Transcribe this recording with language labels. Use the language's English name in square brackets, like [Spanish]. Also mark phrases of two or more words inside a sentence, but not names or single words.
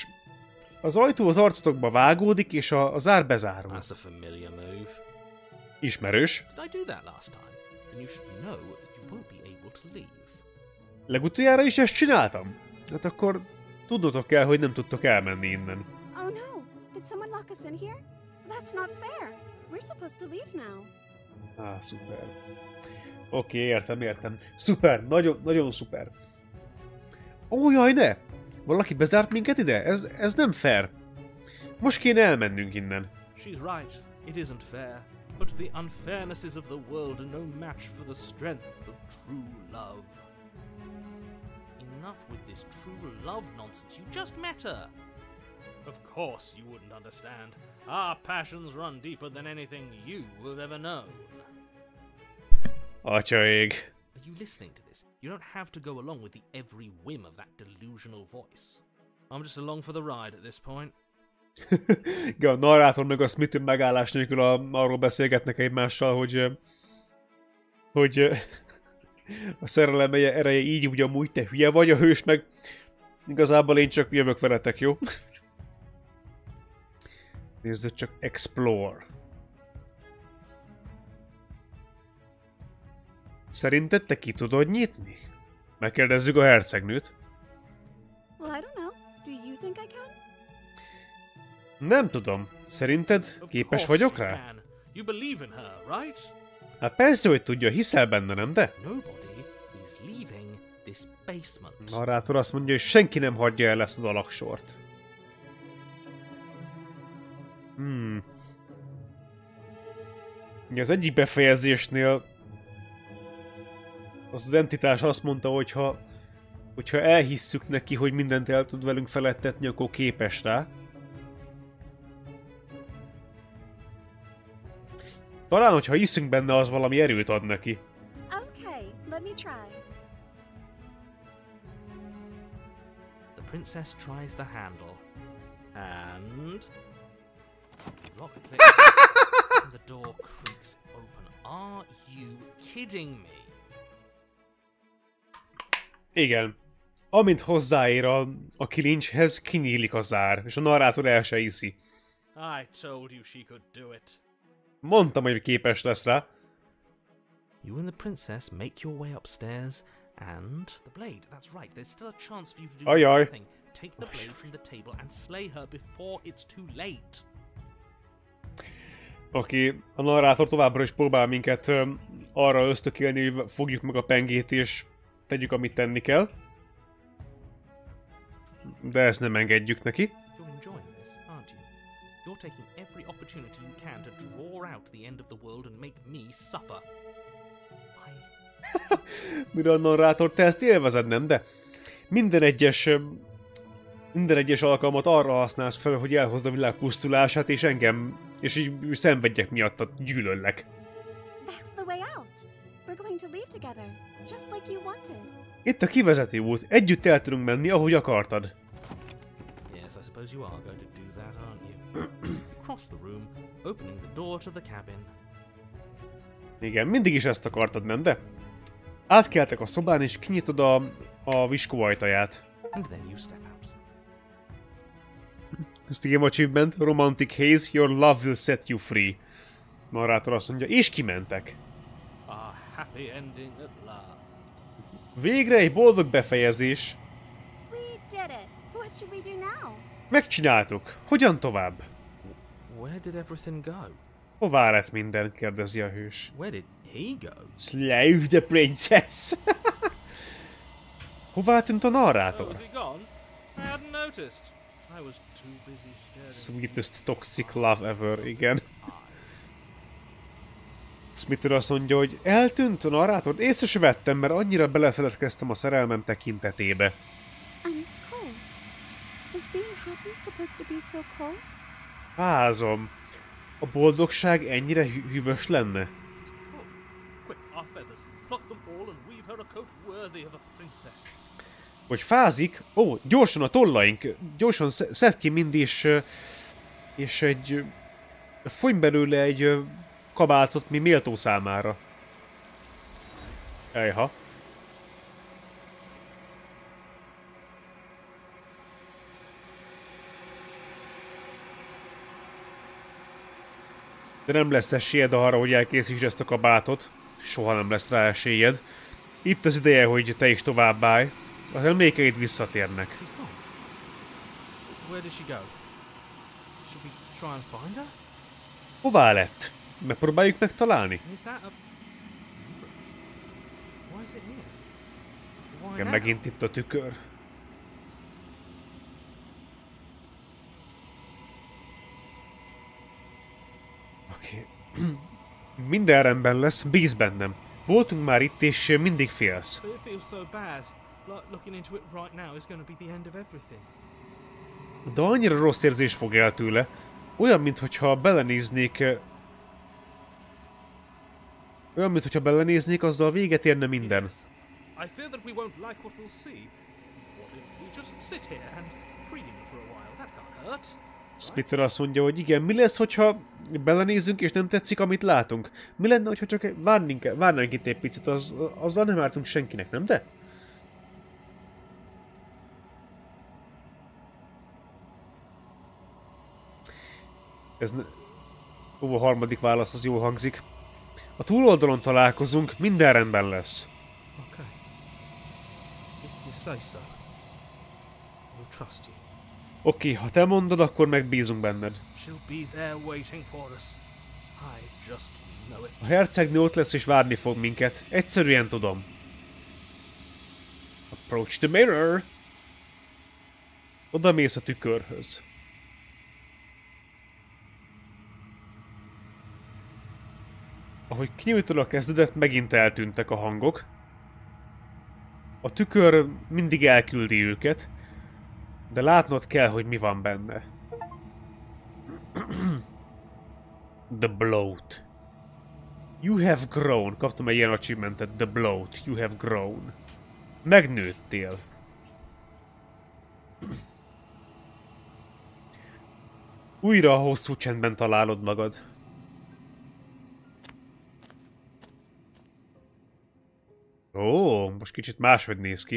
[Hungarian] Az ajtó az arcotokba vágódik, és a zár bezárul. Ismerős. Legutoljára is ezt csináltam? Hát akkor tudnotok kell, hogy nem tudtok elmenni innen. [English] Oh no! Did someone lock us in here? That's not fair. We're supposed to leave now. [Hungarian] Szuper. Oké, értem. Szuper, nagyon szuper. Ó, jaj, ne! Valaki bezárt minket ide? Ez nem fair. Most kéne elmennünk innen. [English] She's right. It isn't fair. But the unfairnesses of the world are no match for the strength of true love. Enough with this true love nonsense. You just met her. Of course you wouldn't understand. Our passions run deeper than anything you have ever known. [Hungarian] Atyaég. [English] Are you listening to this? You don't have to go along with the every whim of that delusional voice. I'm just along for the ride at this point. [Hungarian] A narrátor meg a Smith megállás nélkül arról beszélgetnek egymással, hogy A szerelem ereje így úgy amúgy, te hülye vagy, a hős meg igazából én csak jövök veletek, jó? Nézzük csak Explore. Szerinted te ki tudod nyitni? Megkérdezzük a hercegnőt. [English] Well, I don't know. Do you think I can? [Hungarian] Nem tudom. Szerinted képes vagyok rá? [English] You believe in her, right? [Hungarian] Hát persze, hogy tudja, hiszel benne, nem de? [English] Nobody is leaving this basement. [Hungarian] Narrátor azt mondja, hogy senki nem hagyja el ezt az alagsort. Az egyik befejezésnél az entitás azt mondta, hogyha elhisszük neki, hogy mindent el tud velünk felettetni, akkor képes rá. Talán, hogyha hiszünk benne, az valami erőt ad neki. [English] Okay, let me try. The princess tries the handle. And... lock clicks and the door creaks open. Are you kidding me? [Hungarian] Igen. Amint hozzáér a kilincshez, kinyílik a zár, és a narrátor el se hiszi. [English] I told you she could do it. [Hungarian] Mondtam, hogy képes lesz rá. [English] You and the princess make your way upstairs, and the blade. That's right. There's still a chance for you to do anything. Take the blade from the table and slay her before it's too late. [Hungarian] Oké, a narrátor továbbra is próbál minket arra ösztökélni, hogy fogjuk meg a pengét és tegyük, amit tenni kell. De ezt nem engedjük neki. [English] You're enjoying this, aren't you? You're taking every opportunity you can to draw out the end of the world and make me suffer. [Hungarian] Mire a narrátor, te ezt élvezed, nem? De minden egyes alkalmat arra használsz fel, hogy elhozd a világ pusztulását, és engem, és így szenvedjek miatt, gyűlöllek. [English] That's the way out. We're going to leave together, just like you wanted. [Hungarian] Itt a kivezető út. Együtt el tudunk menni, ahogy akartad. [English] Yes, I suppose you are going to do that, aren't you? You cross the room, opening the door to the cabin. [Hungarian] Igen, mindig is ezt akartad, nem de? Átkeltek a szobán, és kinyitod a viskó ajtaját. [English] And then you step out. Steam achievement, romantic haze, your love will set you free. [Hungarian] Narrátor azt mondja, és kimentek. [English] A happy ending at last. [Hungarian] Végre egy boldog befejezés. [English] We did it. What should we do now? [Hungarian] Megcsináltuk. Hogyan tovább? [English] Where did everything go? [Hungarian] Hová lett minden? Kérdezi a hős. [English] Where did he go? Slave the princess! [Hungarian] Hová tűnt a narrátor? [English] Was he gone? I hadn't noticed. I was too busy staring. Sweetest toxic love ever, [Hungarian] igen. Smither azt mondja, hogy eltűnt a narrátor? Észre se vettem, mert annyira belefeledkeztem a szerelmem tekintetébe. [English] I'm cold. Is being happy supposed to be so cold? [Hungarian] Fázom. A boldogság ennyire hűvös lenne? [English] Quick, our feathers. Pluck them all and weave her a coat worthy of a princess. [Hungarian] Hogy fázik? Ó, gyorsan a tollaink! Gyorsan szedd ki mind, és egy... Fonj belőle egy kabátot, mi méltó számára. Ejha. De nem lesz esélyed arra, hogy elkészítsd ezt a kabátot. Soha nem lesz rá esélyed. Itt az ideje, hogy te is továbbállj. Az emlékeid visszatérnek. [English] Where did she go? Should we try and find her? [Hungarian] Hová lett? Megpróbáljuk megtalálni? [English] Is that a... Why is it here? Why [Hungarian] Igen, [English] now? [Hungarian] megint itt a tükör. Oké. Minden rendben lesz, bíz bennem. Voltunk már itt, és mindig félsz. [English] It feels so bad. Like looking into it right now is going to be the end of everything. [Hungarian] De annyira rossz érzés fog el tőle. Olyan, mintha belenéznék... Olyan, mintha belenéznék, azzal véget érne minden. [English] Yes. I fear that we won't like what we'll see. What if we just sit here and preen for a while? That can't hurt. [Hungarian] Splitter azt mondja, hogy igen, mi lesz, hogyha belenézünk és nem tetszik, amit látunk? Mi lenne, hogyha csak várnánk itt egy picit, azzal nem ártunk senkinek, nem de? Ez a harmadik válasz, az jól hangzik. A túloldalon találkozunk, minden rendben lesz. [English] Okay. If you say so, we'll trust you. [Hungarian] Oké, ha te mondod, akkor megbízunk benned. [English] She'll be there waiting for us. I just know it. [Hungarian] A hercegnő ott lesz és várni fog minket. Egyszerűen tudom. [English] Approach the mirror. [Hungarian] Oda mész a tükörhöz. Ahogy kinyújtod a kezdedet, megint eltűntek a hangok. A tükör mindig elküldi őket, de látnod kell, hogy mi van benne. [English] The bloat. You have grown. [Hungarian] Kaptam egy ilyen achievementet. [English] The bloat. You have grown. [Hungarian] Megnőttél. Újra a hosszú csendben találod magad. Ó, most kicsit máshogy néz ki.